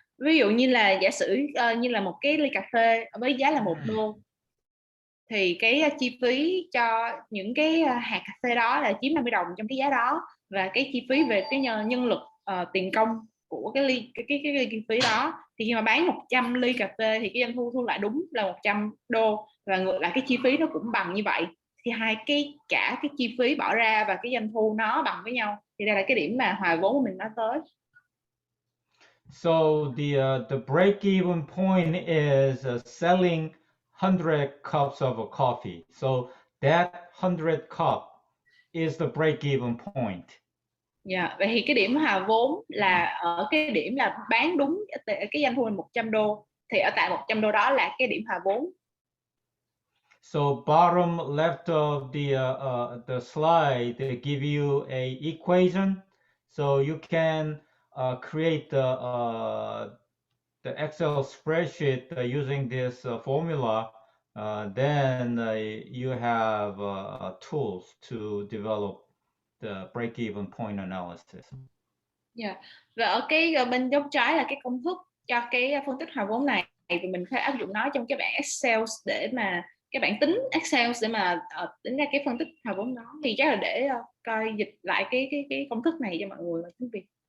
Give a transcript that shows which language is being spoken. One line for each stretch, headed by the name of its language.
Vietnamese: Ví dụ như là giả sử như là một cái ly cà phê với giá là $1, thì cái chi phí cho những cái hạt cà phê đó là chiếm 50 đồng trong cái giá đó, và cái chi phí về cái nhân lực tiền công của cái ly chi phí đó, thì khi mà bán 100 ly cà phê thì cái doanh thu thu lại đúng là $100, và ngược lại cái chi phí nó cũng bằng như vậy, thì cả cái chi phí bỏ ra và cái doanh thu nó bằng với nhau, thì đây là cái điểm mà hòa vốn của mình nói tới.
English: So the break-even point is selling 100 cups of coffee. So that 100 cup is the break-even point.
Vietnamese: Dạ, vậy thì cái điểm hòa vốn là ở cái điểm là bán đúng cái doanh thu là $100, thì ở tại $100 đó là cái điểm hòa vốn.
English: So bottom left of the slide, they give you a equation, so you can create the Excel spreadsheet using this formula. Then you have tools to develop the break-even point analysis. Yeah.
Vietnamese: Và ở cái bên góc trái là cái công thức cho cái phân tích hòa vốn này, thì mình phải áp dụng nó trong cái bảng Excel để mà cái bảng tính Excel để mà tính ra cái phân tích hòa vốn đó. Thì chắc là để coi dịch lại cái công thức này cho mọi người bằng tiếng Việt.